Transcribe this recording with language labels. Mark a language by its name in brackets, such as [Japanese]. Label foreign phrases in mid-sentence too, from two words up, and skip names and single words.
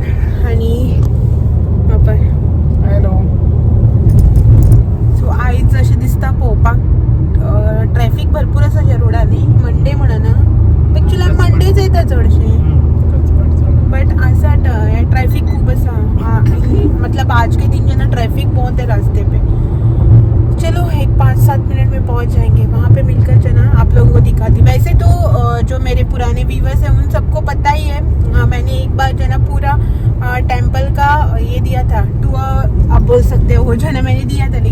[Konkani] आनी हॅलो, सो आयज अशें दिसता पळोवपाक ट्रॅफिक भरपूर आसा ह्या रोडांनी, मंडे म्हणून। एक्चुअली मंडेच येता चडशे, बट आसा ट्रैफिक खूब आसा। [Hindi] मतलब आज के दिन जो ना ट्रैफिक बहुत है रास्ते पे। चलो एक 5-7 मिनट में पहुंच जाएंगे, वहाँ पे मिलकर जो ना आप लोगों को दिखाती। वैसे तो जो मेरे पुराने व्यूवर्स हैं उन सबको पता ही है, मैंने एक बार जो ना पूरा टेम्पल का ये दिया था टूर, आप बोल सकते हो, जो ना मैंने दिया था।